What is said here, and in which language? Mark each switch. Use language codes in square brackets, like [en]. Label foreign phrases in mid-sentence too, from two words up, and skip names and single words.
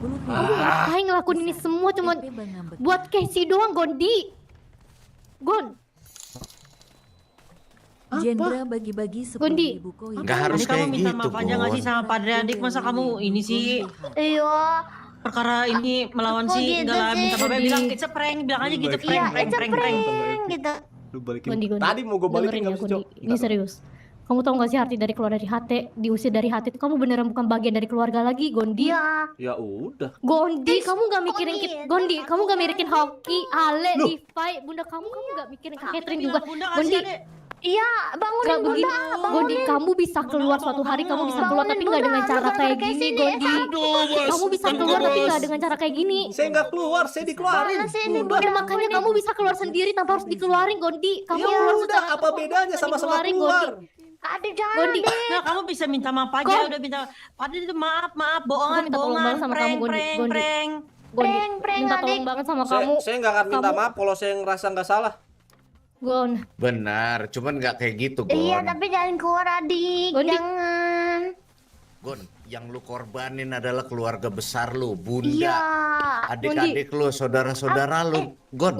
[id] Kamu ngapain ngelakuin ini semua cuma buat Casey doang, Gondi? Gon, Jendra bagi-bagi Gondi. 10.000 koin. Nggak harus Tadi kamu kayak minta gitu, maaf aja nggak sih Gon. sama Padre Adik? Masa kamu ini sih Iya, perkara ini melawan Kok si gitu enggak lah sih? minta maaf bilang [en] it's a prank, [id] bilang aja gitu iya, prank [en] it's a prank [id] gitu. Lu balikin. Gondi. Tadi mau gue balikin Dengerin nggak ya, bisa, Gondi. Cok. Ini serius. Kamu tahu gak sih arti dari keluar dari hati, diusir dari hati itu kamu beneran bukan bagian dari keluarga lagi, Gondi. Iya, Ya udah. Gondi, kamu gak mikirin Gondi, kamu gak mikirin Hoki, Ale, Loh. Levi, bunda kamu gak mikirin Kak Catherine juga. Bunda nggak Gondi, sih, Adek? iya, bangunin gak begini. Bunda, Gondi, kamu bisa keluar suatu hari, kamu bisa keluar tapi gak dengan cara kayak gini, Gondi. Kamu bisa keluar tapi gak dengan cara kayak gini. Saya nggak keluar, saya dikeluarin. Mana sih ini Ya makanya kamu bisa keluar sendiri tanpa harus dikeluarin, Gondi. Kamu Ya keluar udah, secara apa bedanya sama-sama dikeluarin, keluar? Gondi. Adik jangan Gondi, Nah, kamu bisa minta maaf aja, Kok? udah minta. Padre itu maaf, Aku bohongan, minta tolong banget sama kamu, Gondi. Gondi. prank. Gondi, Prank, minta adik. tolong banget sama kamu. Saya nggak akan minta Kamu- maaf kalau saya ngerasa nggak salah. Gon, Benar, cuman nggak kayak gitu, Iya, Gon. tapi jangan keluar adik, Gondi. jangan. Gon, yang lu korbanin adalah keluarga besar lu, bunda, Iya. adik-adik lu, saudara-saudara lu, Gon.